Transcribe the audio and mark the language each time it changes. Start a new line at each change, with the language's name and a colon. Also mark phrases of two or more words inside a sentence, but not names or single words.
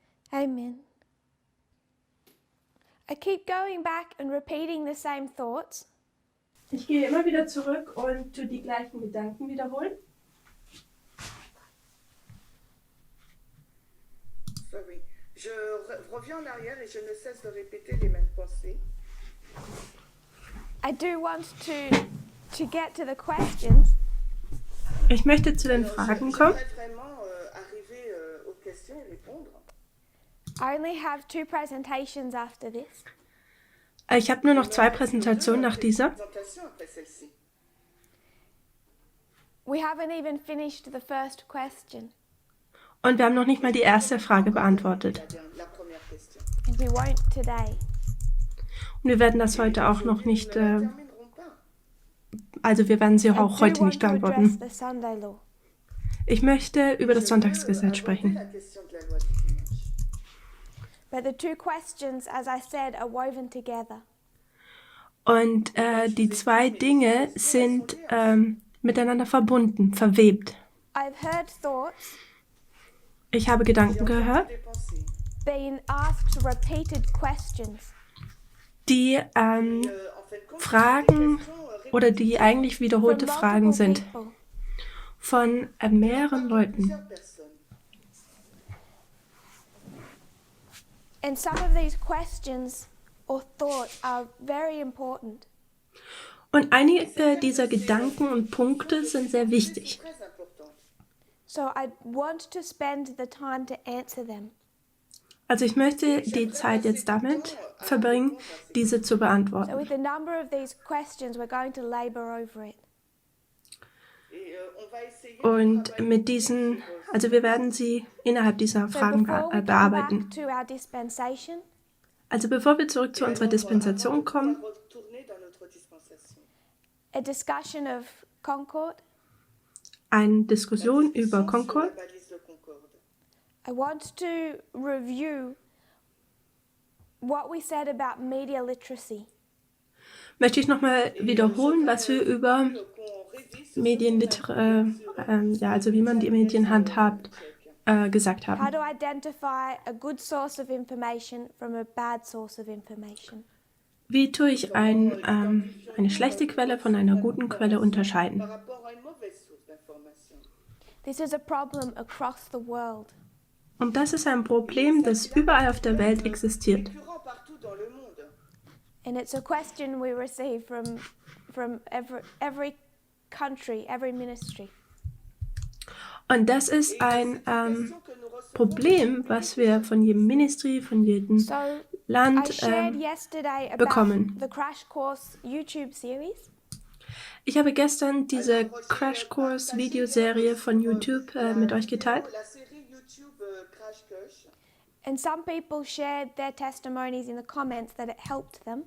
English: Amen. I keep going back and repeating the same thoughts.
German: Ich gehe immer wieder zurück und tue die gleichen Gedanken wiederholen.
English: Sorry.
French: Je reviens en arrière et je ne cesse de répéter les mêmes pensées.
English: I do want to get to the questions.
German: Ich möchte zu den Fragen kommen.
French: J'aimerais vraiment arriver aux questions et répondre.
English: I only have 2 presentations after this.
German: Ich habe nur noch 2 Präsentationen nach dieser.
French: Présentation après celle-ci.
English: We haven't even finished the first question,
German: Und wir haben noch nicht mal die erste Frage beantwortet.
French: La première question.
English: and we won't today.
German: Und wir werden das heute auch noch nicht,
French: Ne la terminerons pas.
German: also wir werden sie
English: I
German: auch
English: do
German: heute
English: want
German: nicht
English: to address
German: beantworten.
English: the Sunday law.
German: Ich möchte über das Sonntagsgesetz
French: Aborder
German: sprechen.
French: la question de la loi du dimanche.
English: But the 2 questions, as I said, are woven together.
German: Und die 2 Dinge sind miteinander verbunden, verwebt.
English: I've heard thoughts
German: Ich habe Gedanken gehört,
French: Des pensées.
English: being asked repeated questions.
German: die
French: En fin de compte,
German: Fragen
French: des questions
German: oder die eigentlich
English: From
German: wiederholte Fragen
English: multiple
German: sind
English: people.
German: von mehreren Leuten.
French: plusieurs personnes.
English: And some of these questions or thoughts are very important.
German: Und einige dieser Gedanken und Punkte sind sehr wichtig.
French: Très importantes.
English: So I want to spend the time to answer them.
German: Also ich möchte die Zeit jetzt damit verbringen, diese zu
English: So
German: beantworten.
English: with a number of these questions, we're going to labor over it.
French: Et on va essayer de
German: Und
French: travailler
German: mit diesen, also wir werden sie innerhalb dieser
English: So
German: Fragen
English: before we come
German: bearbeiten.
English: back to our dispensation,
German: Also bevor wir zurück zu unserer Dispensation kommen,
French: retourner dans notre dispensation.
English: a discussion of Concord,
German: eine Diskussion über
French: Sur la
German: Concord.
French: balise de Concorde.
English: I want to review what we said about media literacy.
German: Möchte ich nochmal wiederholen, was wir über
French: Qu'on révise
German: ja, also wie man die Medien handhabt, gesagt
English: How
German: haben.
English: to identify a good source of information from a bad source of information.
German: Wie tue ich eine schlechte Quelle von einer guten Quelle unterscheiden?
French: par rapport à une mauvaise source d'information.
English: This is a problem across the world.
German: Und das ist ein Problem, das überall auf der Welt existiert.
French: Récurrent partout dans le monde.
English: And it's a question we receive from every country, every ministry.
German: Und das ist ein
French: Question que nous recevons.
German: Problem, was wir von jedem Ministry, von jedem
English: So I
German: Land
English: shared yesterday about
German: bekommen.
English: the Crash Course YouTube series.
German: Ich habe gestern diese Crash Course Videoserie von YouTube mit euch geteilt.
French: La série YouTube Crash Course.
English: And some people shared their testimonies in the comments that it helped them.